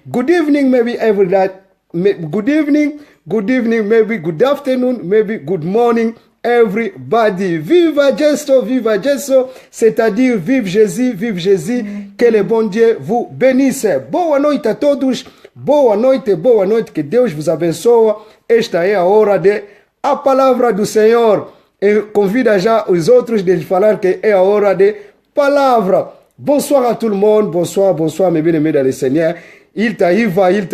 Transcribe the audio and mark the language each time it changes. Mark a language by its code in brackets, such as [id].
[en] Good evening, maybe everybody. Good evening. Good evening, maybe good afternoon, maybe good morning, everybody. [fr] Viva Jesu, c'est-à-dire vive Jésus, que le bon Dieu vous bénisse. [pt] Boa noite a todos, boa noite, que Deus vos abençoe. Esta é a hora de a palavra do Senhor. E convida já os outros de falar que é a hora de palavra. [fr] Bonsoir à tout le monde, bonsoir, mes bien-aimés dans le Seigneur. Il t'aïva.